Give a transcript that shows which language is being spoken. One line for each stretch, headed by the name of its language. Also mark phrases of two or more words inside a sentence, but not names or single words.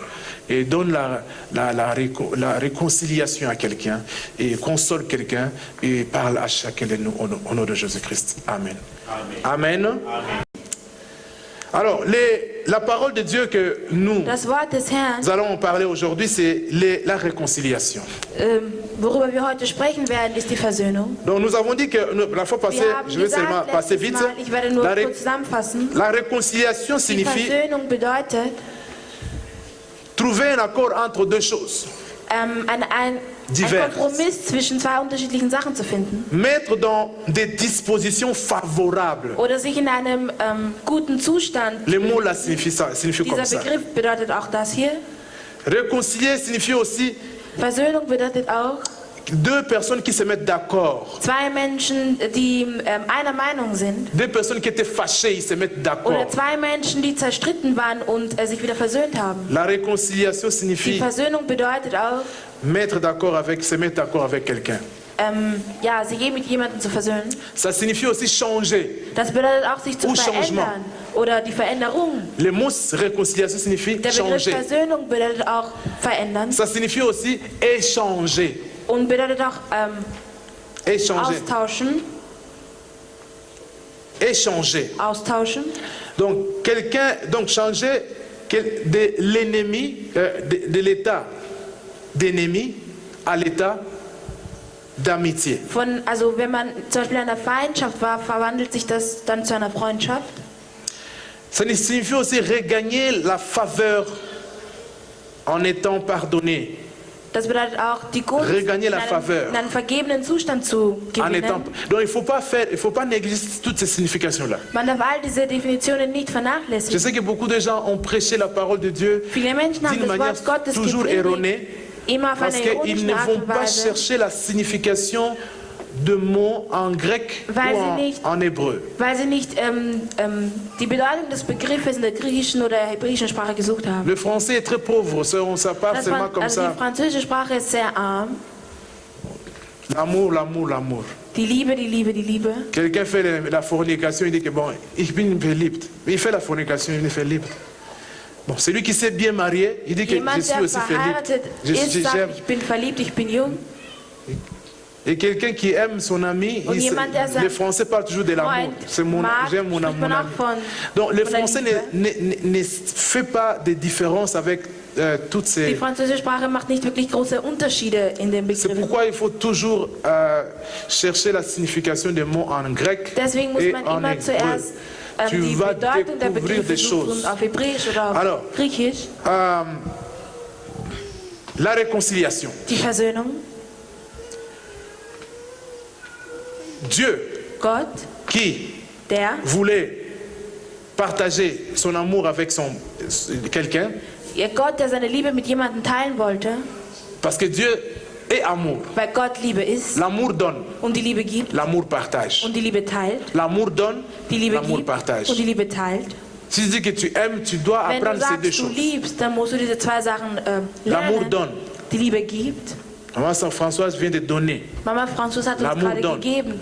French: Et donne la réconciliation à quelqu'un. Et console quelqu'un. Et parle à chacun de nous au nom de Jésus-Christ. Amen. Amen. Amen. Alors, la parole de Dieu que nous allons parler aujourd'hui, c'est la réconciliation.
German: Worüber wir heute sprechen werden, ist die Versöhnung.
French: Donc nous avons dit que la fois passée, je vais seulement passer vite, la réconciliation signifie trouver un accord entre deux choses.
German: Ein Kompromiss zwischen zwei unterschiedlichen Sachen zu finden.
French: Mettre dans des dispositions favorables.
German: Oder sich in einem guten Zustand.
French: Le mot là signifie ça, signifie comme ça.
German: Dieser Begriff bedeutet auch das hier.
French: Réconcilier signifie aussi
German: Versöhnung bedeutet auch
French: deux personnes qui se mettent d'accord.
German: Zwei Menschen, die einer Meinung sind.
French: Deux personnes qui étaient fâchées, ils se mettent d'accord.
German: Oder zwei Menschen, die zerstritten waren und sich wieder versöhnt haben.
French: La réconciliation signifie
German: die Versöhnung bedeutet auch
French: se mettre d'accord avec quelqu'un.
German: Ja, sich mit jemandem zu versöhnen.
French: Ça signifie aussi changer.
German: Das bedeutet auch sich zu verändern.
French: Changement.
German: Oder die Veränderung.
French: Le mot réconciliation signifie
German: Der Begriff
French: changer.
German: Versöhnung bedeutet auch verändern.
French: Ça signifie aussi échanger.
German: Und bedeutet auch
French: échanger.
German: Austauschen.
French: Échanger.
German: Austauschen.
French: Donc changer de l'ennemi, de l'état d'ennemi à l'état d'amitié.
German: Also wenn man zum Beispiel in einer Feindschaft war, verwandelt sich das dann zu einer Freundschaft.
French: Ça signifie aussi regagner la faveur en étant pardonné.
German: Das bedeutet auch die Gunst
French: regagner la faveur.
German: In einem vergebenen Zustand zu gewinnen.
French: Donc il faut pas négliger toutes ces significations là.
German: Man darf all diese Definitionen nicht vernachlässigen.
French: Je sais que beaucoup de gens ont prêché la parole de Dieu d'une manière toujours erronée. Parce qu'ils ne vont pas chercher la signification de mots en grec ou en hébreu.
German: Weil sie nicht die Bedeutung des Begriffes in der griechischen oder hebräischen Sprache gesucht haben.
French: Le français est très pauvre, ça part seulement comme ça.
German: Die französische Sprache ist sehr arm.
French: L'amour, l'amour, l'amour.
German: Die Liebe, die Liebe, die Liebe.
French: Quelqu'un fait la fornication, il dit que bon,
German: ich bin verliebt.
French: Il fait la fornication, il est verliebt. Bon, celui qui s'est bien marié, il dit que je suis aussi verliebt.
German: Ich bin verliebt, ich bin jung.
French: Et quelqu'un qui aime son ami, les Français parlent toujours de l'amour. J'aime mon ami. Donc le Français ne fait pas de différence avec toutes ces...
German: Die französische Sprache macht nicht wirklich große Unterschiede in den Begriffen.
French: C'est pourquoi il faut toujours chercher la signification des mots en grec et en hébreu. Tu vas découvrir des choses.
German: Auf Hebräisch oder auf Griechisch.
French: La réconciliation.
German: Die Versöhnung.
French: Dieu,
German: Gott,
French: qui voulait partager son amour avec quelqu'un,
German: Gott, der seine Liebe mit jemandem teilen wollte,
French: parce que Dieu est amour.
German: Weil Gott Liebe ist.
French: L'amour donne.
German: Und die Liebe gibt.
French: L'amour partage.
German: Und die Liebe teilt.
French: L'amour donne.
German: Die Liebe
French: l'amour
German: gibt.
French: Partage.
German: Und die Liebe teilt.
French: Si tu dis que tu aimes, tu dois apprendre ces deux choses.
German: Wenn du liebst, dann musst du diese zwei Sachen
French: L'amour
German: lernen.
French: donne.
German: Die Liebe gibt.
French: Maman Françoise vient de donner.
German: Mama Françoise hat uns gerade gegeben.